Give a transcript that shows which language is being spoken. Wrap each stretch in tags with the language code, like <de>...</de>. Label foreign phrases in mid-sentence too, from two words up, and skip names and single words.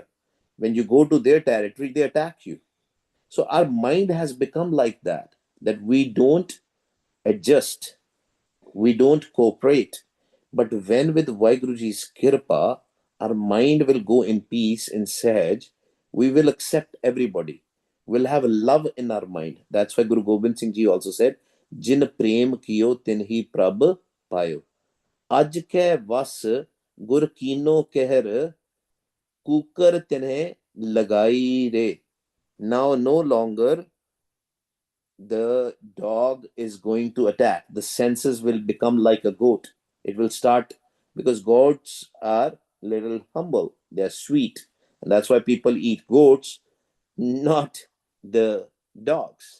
<en>When you go to their territory, they attack you. So our mind has become like that we don't adjust, we don't cooperate. But when with Vaiguruji's kirpa, our mind will go in peace, in sahaj, we will accept everybody. We'll have love in our mind. That's why Guru Gobind Singh Ji also said,</en> <pa>ਜਿਨ ਪ੍ਰੇਮ ਕੀਓ ਤਿਨ ਹੀ ਪ੍ਰਭ ਪਾਇਓ. ਅਜ ਕੇ ਵਸ ਗੁਰ ਕੀਨੋ ਕਹਰ ਕੁਕਰ ਤਿਨ੍ਹੇਂ ਲਗਾਈ ਰੇ.</pa> <en>Now no longer the dog is going to attack. The senses will become like a goat. It will start, because goats are little humble. They're sweet. And that's why people eat goats, not the dogs.</en>